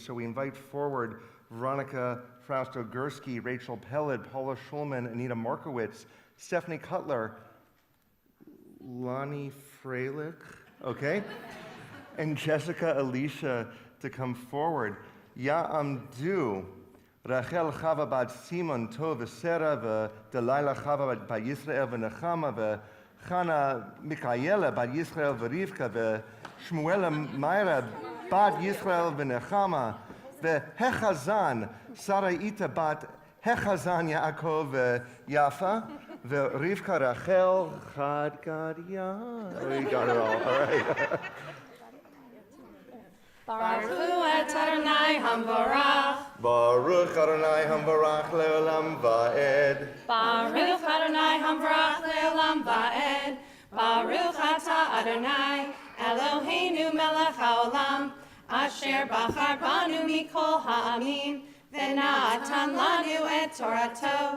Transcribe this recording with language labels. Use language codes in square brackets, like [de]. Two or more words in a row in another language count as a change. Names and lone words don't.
[en] So we invite forward Veronica Frausto-Gursky, Rachel Pellet, Paula Schulman, Anita Markowitz, Stephanie Cutler, Lonnie Freilich, okay, and Jessica Alicia to come forward. [he] יעמדו רחל חוה בת שמעון טוב ושרה ודלילה חוה בת ישראל ונחמה וחנה מיכאלה בת ישראל ורבקה ושמואלה מירה בת ישראל ונחמה והחזן שרית בת החזן יעקב ויפה ורבקה רחל חד גדיא. [en] Oh, you got it all right. [he] ברוך את אדוני המבורך. ברוך אדוני המבורך לעולם ועד. ברוך אדוני המבורך לעולם ועד. ברוך אתה אדוני אלוהינו מלך העולם אשר בחר בנו מכל העמים ונתן לנו את תורתו.